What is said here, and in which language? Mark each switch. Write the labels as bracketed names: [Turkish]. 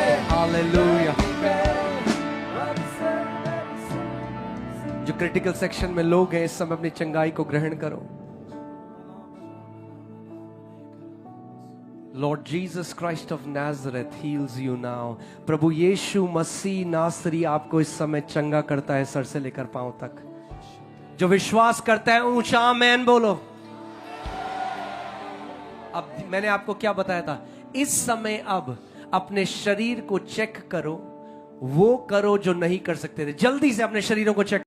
[Hindi] Hallelujah. जो critical section में लोग हैं इस समय अपनी चंगाई को ग्रहण करो। [English] Lord Jesus Christ of Nazareth heals you now. [Hindi] प्रभु यीशु मसीह नासरी आपको इस समय चंगा करता है सर से लेकर पांव तक। जो विश्वास करता है ऊंचा आमेन बोलो। अब मैंने आपको क्या बताया था, इस समय अब अपने शरीर को चेक करो, वो करो जो नहीं कर सकते थे। जल्दी से अपने शरीरों को चेक